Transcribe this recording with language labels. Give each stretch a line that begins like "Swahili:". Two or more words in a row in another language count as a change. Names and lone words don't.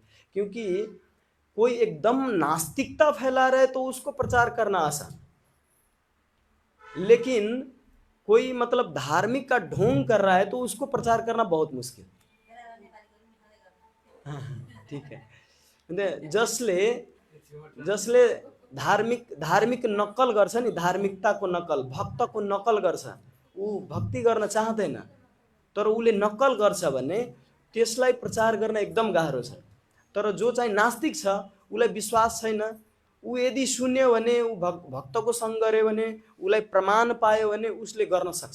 Hindi: क्योंकि कोई एकदम नास्तिकता फैला रहा है तो उसको प्रचार करना आसान, लेकिन कोई मतलब धार्मिक का ढोंग कर रहा है तो उसको प्रचार करना बहुत मुश्किल। ठीक है,
Nepali: जसले धार्मिक नक्कल गर्छ नि, धार्मिकताको नक्कल, भक्तको नक्कल गर्छ, ऊ भक्ति गर्न चाहदैन तर उसले नक्कल गर्छ भने त्यसलाई प्रचार गर्न एकदम गाह्रो छ। तर जो चाहिँ नास्तिक छ, उसलाई विश्वास छैन, ऊ यदि सुन्यो भने, ऊ भक्तको सँग गर्यो भने, उसलाई प्रमाण पायो भने उसले गर्न सक्छ।